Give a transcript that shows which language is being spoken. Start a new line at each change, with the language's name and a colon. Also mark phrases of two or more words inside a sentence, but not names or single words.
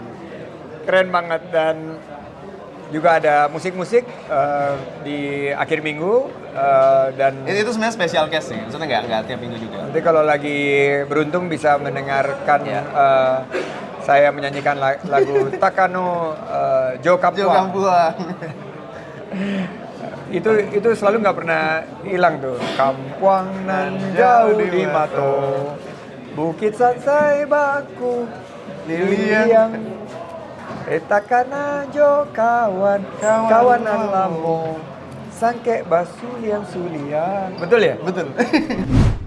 Indonesian: Keren banget dan juga ada musik-musik di akhir minggu dan Itu sebenarnya special case sih, maksudnya nggak tiap minggu juga. nanti kalau lagi beruntung bisa mendengarkan ya saya menyanyikan lagu Takano Jo Jo Kampuang. Kampuang. Itu selalu nggak pernah hilang tuh.
Minangkabau: Kampuang nan jauh di mato, Bukit Sansai baku, Liliang. Takana jo kawanan lamo, sangke basulian sulian.
Indonesian: Betul ya? Betul.